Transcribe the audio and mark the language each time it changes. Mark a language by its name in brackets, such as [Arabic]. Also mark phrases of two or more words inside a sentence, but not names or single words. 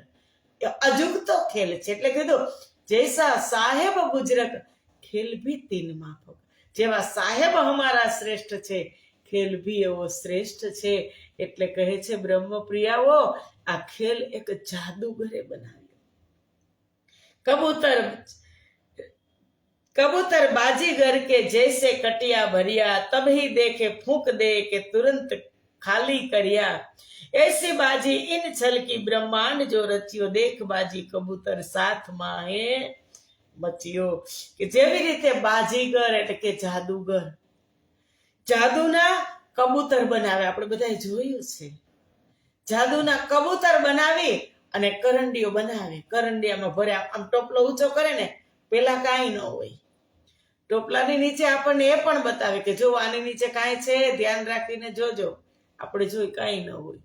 [Gujarati] એ અજુકતો ખેલ છે એટલે કીધું [Hindi] जैसा साहेब बुजरक खेल भी तीन माफक, [Gujarati] જેવા સાહેબ હમારા શ્રેષ્ઠ છે ખેલ ભી એવો શ્રેષ્ઠ છે. એટલે કહે છે બ્રહ્મપ્રિયાઓ આ ખેલ એક જાદુગરે બનાવ્યો. [Hindi] कबूतर बाजीगर के जैसे कटिया भरिया तभी देखे फूंक दे के तुरंत खाली करिया, ऐसी बाजी इन छल की ब्रह्मांड जो रचियो देख बाजी कबूतर साथ माहे मचियो. [Gujarati] કે જેવી રીતે બાજીગર એટલે કે જાદુગર જાદુના કબૂતર બનાવે, આપણે બધાએ જોયું છે. જાદુના કબૂતર બનાવી અને કરંડીઓ બનાવે, કરંડિયામાં ભર્યા આમ ટોપલો ઊંચો કરે ને પેલા કાંઈ ન હોય, ટોપલાની નીચે આપણને એ પણ બતાવે કે જો આની નીચે કાંઈ છે ધ્યાન રાખીને જોજો, આપણે જોઈ કાંઈ ન હોય.